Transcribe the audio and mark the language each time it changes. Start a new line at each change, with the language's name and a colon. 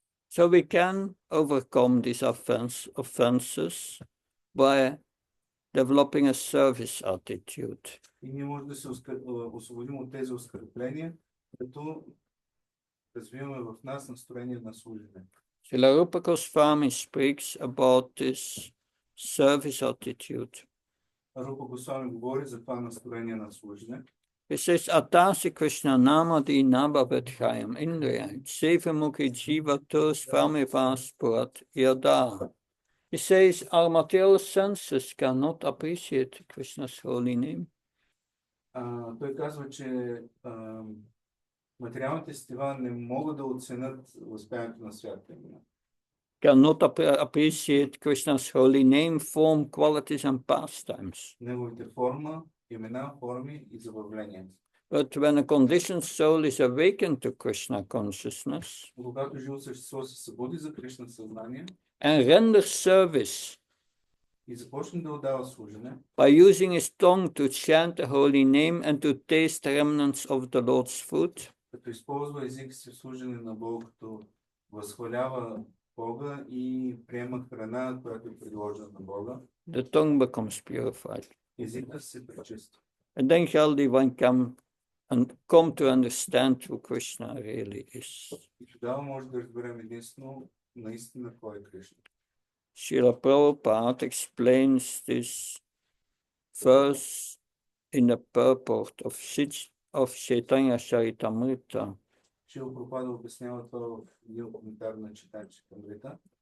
English: So we can overcome these offenses by developing a service attitude.
Bulgarian: И ние можем да се освободим от тези оскърбления, като развиваме в нас настроение на служене.
English: Srila Rupa Goswami speaks about this service attitude.
Bulgarian: Рупа Госвами говори за това настроение на служене.
Sanskrit: He says, Atasi Krishna Namadi Nabhavedhayam Indriya Sevamukhi Jiva Tos Vamivas Purat Yada.
English: He says, our material senses cannot appreciate Krishna's holy name.
Bulgarian: Той казва, че материалните сетива не могат да оценят възпяването на святото име.
English: Cannot appreciate Krishna's holy name, form, qualities and pastimes.
Bulgarian: Неговите форма, имена, форми и забавления.
English: But when a conditioned soul is awakened to Krishna consciousness
Bulgarian: Когато живо същество се събуди за Кришна съзнание
English: and renders service
Bulgarian: и започне да отдава служене,
English: by using his tongue to chant the holy name and to taste remnants of the Lord's food,
Bulgarian: като използва език си в служене на Бога, като възхвалява Бога и приема храна, която е предложена на Бога,
English: the tongue becomes purified.
Bulgarian: езикът се пречиства.
English: And then Shaldi one come to understand who Krishna really is.
Bulgarian: И тогава може да разберем единствено наистина кой е Кришна.
English: Srila Prabhupada explains this verse in the purport of Chaitanya Charitamrita.
Bulgarian: Шрила Прабхупада обяснява това в един коментар на Чайтanya Чаритамрита.